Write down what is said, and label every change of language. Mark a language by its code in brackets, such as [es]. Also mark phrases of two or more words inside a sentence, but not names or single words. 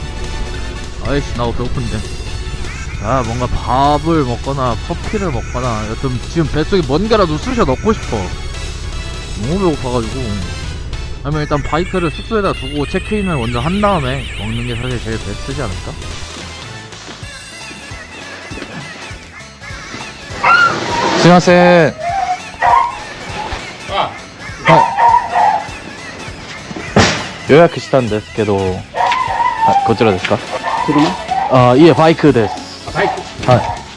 [ko] 아이씨 나도 배고픈데. 뭔가 밥을 먹거나 커피를 먹거나 여튼 지금 뱃속에 뭔가라도 쑤셔 넣고 싶어. 너무 배고파가지고. 아니면 일단 바이크를 숙소에다 두고 체크인을 먼저 한 다음에 먹는 게 사실 제일 베스트지 않을까? [ja] 스미마셍. 予約したんですけど、こちらですか？車？いえ、バイクです。バイク？はい。